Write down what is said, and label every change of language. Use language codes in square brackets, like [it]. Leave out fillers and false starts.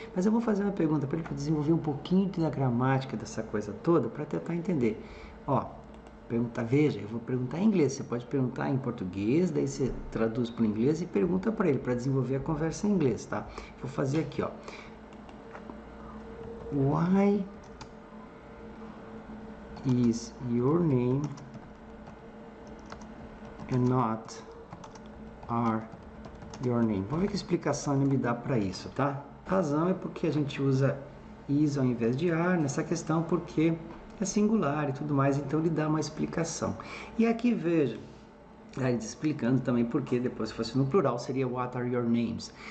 [pt] Mas eu vou fazer uma pergunta para ele, para desenvolver um pouquinho da gramática dessa coisa toda, para tentar entender. Ó, veja, eu vou perguntar em inglês. Você pode perguntar em português, daí você traduz para o inglês e pergunta para ele, para desenvolver a conversa em inglês, tá? Vou fazer aqui, ó. [en] Why is your name and not are your name? [pt] Vamos ver que explicação ele me dá para isso, tá? A razão é porque a gente usa is ao invés de are nessa questão, porque é singular e tudo mais, então ele dá uma explicação. E aqui veja, ele explicando também porque depois, se fosse no plural, seria [en] what are your names.